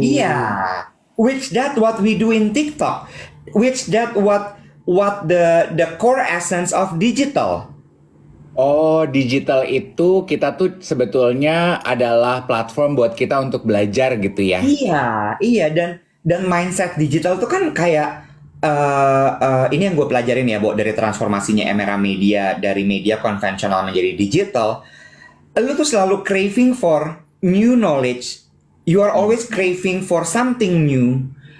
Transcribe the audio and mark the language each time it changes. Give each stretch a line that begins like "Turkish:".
English: Iya, which that what we do in TikTok, which that what the core essence of digital.
Indonesian: Oh, digital itu kita tuh sebetulnya adalah platform buat kita untuk belajar gitu ya. Iya, dan mindset digital itu kan kayak ini yang gue pelajarin ya, Bo, dari transformasinya Emera Media dari media konvensional menjadi digital. Lu tuh selalu
English: craving for new knowledge. You are always craving for something new.